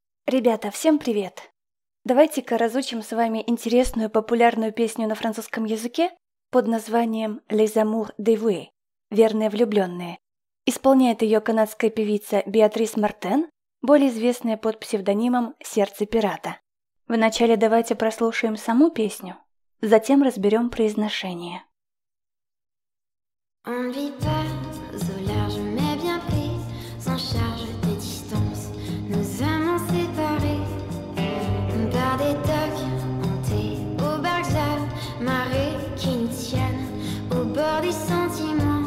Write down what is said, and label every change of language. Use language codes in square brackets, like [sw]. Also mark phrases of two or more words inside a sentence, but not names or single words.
[ru] Ребята, всем привет! Давайте-ка разучим с вами интересную популярную песню на французском языке под названием «Les amours dévoués» – «Верные влюбленные». Исполняет ее канадская певица Беатрис Мартен, более известная под псевдонимом «Сердце пирата». Вначале давайте прослушаем саму песню, затем разберем произношение. [fr] On ne vit pas au large mais bien pris, sans charge des distances, nous amants séparés, par des docks hantés, aux barques à marée qui nous tiennent au bord du sentiment.